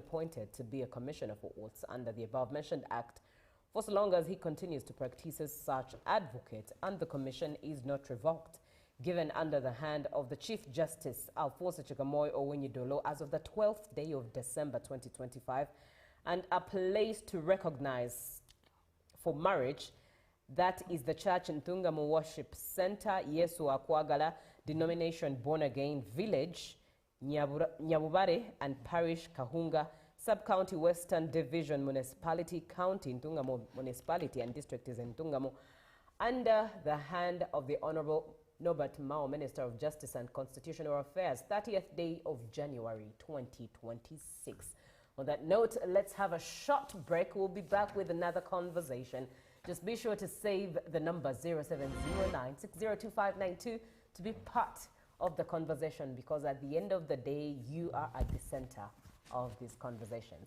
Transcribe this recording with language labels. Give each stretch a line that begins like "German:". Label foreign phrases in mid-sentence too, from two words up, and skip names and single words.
English: appointed to be a Commissioner for Oaths under the above-mentioned Act for so long as he continues to practice as such advocate, and the commission is not revoked, given under the hand of the Chief Justice Alphonse Chigamoy Owiny-Dollo as of the 12th day of December 2025, and a place to recognize for marriage, that is the Church in Ntungamo Worship Center, Yesu Akwagala, denomination Born Again Village, Nyabubare and Parish Kahunga, Sub-County Western Division Municipality, County Ntungamo Municipality, and District is in Ntungamo, under the hand of the Honorable Norbert Mao, Minister of Justice and Constitutional Affairs, 30th day of January 2026. On that note, let's have a short break. We'll be back with another conversation. Just be sure to save the number 0709602592 to be part of the conversation, because at the end of the day, you are at the center of these conversations.